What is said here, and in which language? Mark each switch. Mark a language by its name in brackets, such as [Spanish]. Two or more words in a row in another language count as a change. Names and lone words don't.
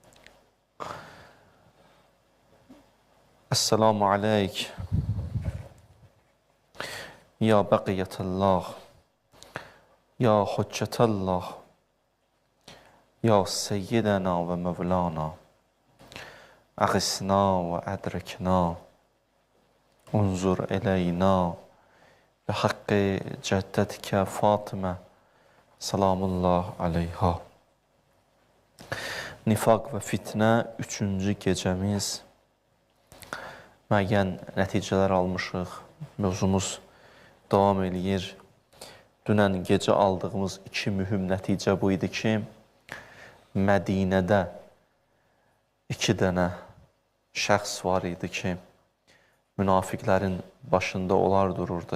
[Arabic] السلام عليك يا بقية الله يا حجة الله يا سيدنا ومولانا أغثنا وأدركنا انظر إلينا بحق جدتك فاطمة سلام الله عليها. [Azerbaijani] Nifaq və fitnə 3-cü gecəmiz. Müəyyən nəticələr almışıq. Mövzumuz davam eləyir. Dünən gecə aldığımız 2 mühüm nəticə bu idi ki, Mədinədə 2 dənə şəxs var idi ki, münafiqlərin başında onlar dururdu.